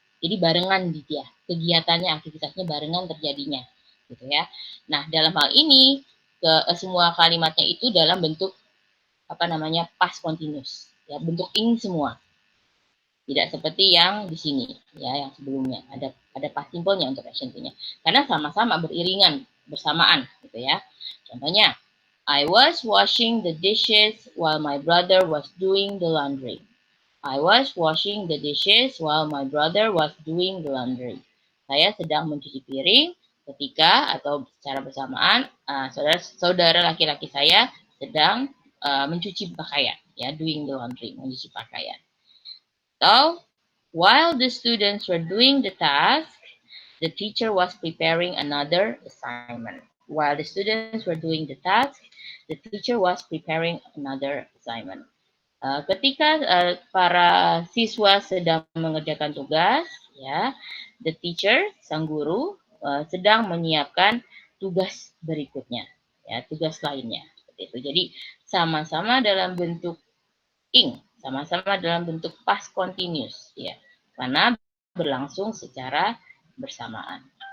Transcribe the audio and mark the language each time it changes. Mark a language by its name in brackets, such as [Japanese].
[Indonesian] Jadi barengan dia, kegiatannya, aktivitasnya barengan terjadinya, gitu ya. Nah, dalam hal ini semua kalimatnya itu dalam bentuk past continuous, ya, bentuk ing semua. Tidak seperti yang di sini, ya, yang sebelumnya ada past simple-nya untuk action two-nya. Karena sama-sama beriringan, bersamaan, gitu ya. Contohnya, [English] I was washing the dishes while my brother was doing the laundry. I was washing the dishes while my brother was doing the laundry. [Indonesian] Saya sedang mencuci piring ketika atau secara bersamaan saudara laki-laki saya sedang mencuci pakaian, ya, [English] doing the laundry, [Indonesian] mencuci pakaian. [English] So, while the students were doing the task, the teacher was preparing another assignment. While the students were doing the task, the teacher was preparing another assignment. [Indonesian] Ketika para siswa sedang mengerjakan tugas, ya, [English] the teacher, [Indonesian] sang guru, sedang menyiapkan tugas berikutnya, ya, tugas lainnya. Seperti itu. Jadi sama-sama dalam bentuk ing, sama-sama dalam bentuk past continuous, ya, karena berlangsung secara bersamaan.